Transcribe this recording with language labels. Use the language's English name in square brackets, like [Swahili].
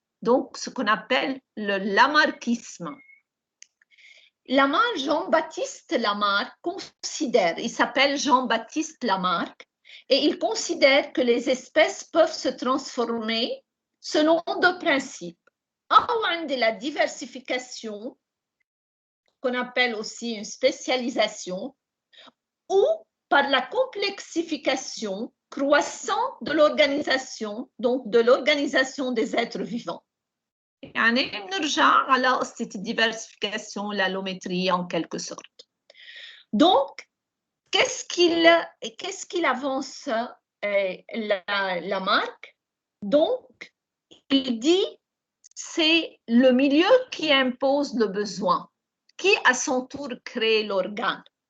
[French] Donc, ce qu'on appelle le lamarckisme. Lamarck, Jean-Baptiste Lamarck considère, il s'appelle Jean-Baptiste Lamarck, et il considère que les espèces peuvent se transformer selon deux principes. Un de la diversification, qu'on appelle aussi une spécialisation, ou par la complexification croissante de l'organisation, donc de l'organisation des êtres vivants. [Arabic] يعني نرجع على قصة الديفرسيفيكاسيون [French] l'allométrie en quelque sorte. Donc, qu'est-ce qu'il avance Lamarck? Donc, il dit c'est le milieu qui impose le besoin, qui à son tour crée l'organe.